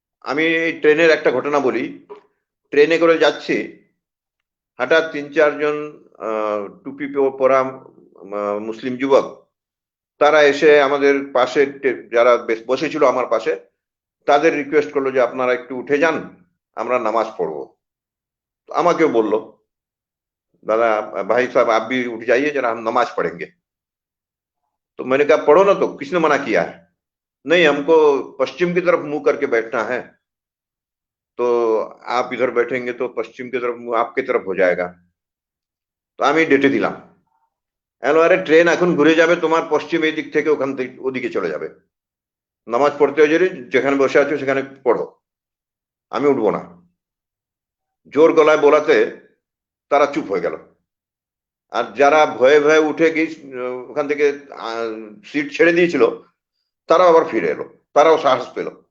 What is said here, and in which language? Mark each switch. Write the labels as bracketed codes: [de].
[bn] আমি এই ট্রেনের একটা ঘটনা বলি। ট্রেনে করে যাচ্ছি, হঠাৎ 3-4 জন টুপি পরা মুসলিম যুবক, তারা এসে আমাদের পাশে, যারা বসেছিল আমার পাশে, তাদের রিকোয়েস্ট করলো যে আপনারা একটু উঠে যান, আমরা নামাজ পড়বো। [hi] আমাকেও বললো, दादा भाई साहब आप भी उठ जाइए जरा, हम नमाज पढ़ेंगे। तो मैंने कहा पढ़ो ना, तो किसने मना किया है? नहीं, हमको पश्चिम की तरफ मुंह करके बैठना है, तो आप इधर बैठेंगे तो पश्चिम की तरफ मुंह आपकी तरफ हो जाएगा। [bn] তো আমি ডেটে দিলাম, আরে ট্রেন এখন ঘুরে যাবে তোমার পশ্চিম এই দিক থেকে ওখান থেকে ওদিকে চলে যাবে, নামাজ পড়তে হয়ে যদি যেখানে বসে আছো সেখানে পড়ো, আমি উঠবো না। জোর গলায় বলাতে তারা চুপ হয়ে গেল। আর যারা ভয়ে ভয়ে উঠে গিয়ে ওখান থেকে সিট ছেড়ে দিয়েছিল, তারাও আবার ফিরে এলো, তারাও সাহস পেল।